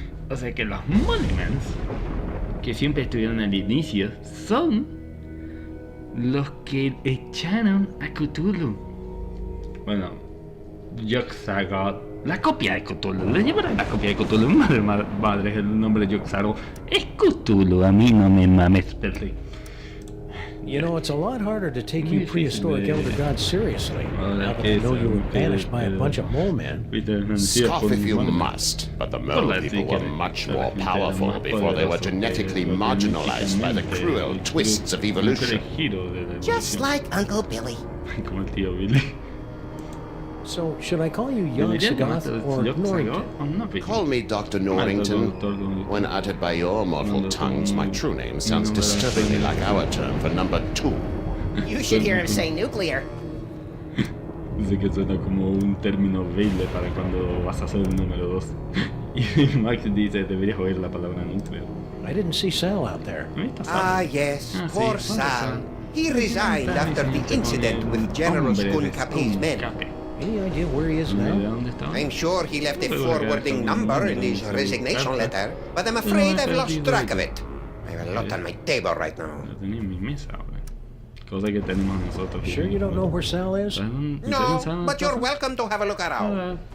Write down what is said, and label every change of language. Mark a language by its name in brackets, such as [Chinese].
[Spanish] O sea que los Molemans, que siempre estuvieron al inicio, son los que echaron a Cthulhu. Bueno, Yog-Sothoth, la copia de Cthulhu, le llevaron la copia de Cthulhu. Madre, el nombre de Yog-Sothoth es Cthulhu, a mí no me mames, perdí. [English] You know, it's a lot harder to take you prehistoric elder gods seriously, now that I know you were banished by a bunch of mole men. Scoff if you must, but the mole people were much more powerful before they were genetically marginalized by the cruel twists of evolution. Just like Uncle Billy. [Spanish] Como el tío Billy. [English] So, should I call you Yog Sothoth or Norrington? Call me Dr. Norrington. When uttered by your mortal tongues, my true name sounds disturbingly like our term for number 2. You should hear him say nuclear. [Spanish] Dice que suena como un término horrible para cuando vas a hacer el número 2. Y Max dice, deberías oír la palabra nuclear. [English] I didn't see Sal out there. Ah, yes, poor Sal. He resigned after the incident with General Skunkapi's men. Any idea where he is now? I'm sure he left a forwarding number in his resignation letter, but I'm afraid I've lost track of it. I have a lot on my table right now. [Spanish] Lo tenía en mi mesa ahora. Cosa que tenemos nosotros. [English] Sure you don't know where Sal is? No, but you're welcome to have a look around.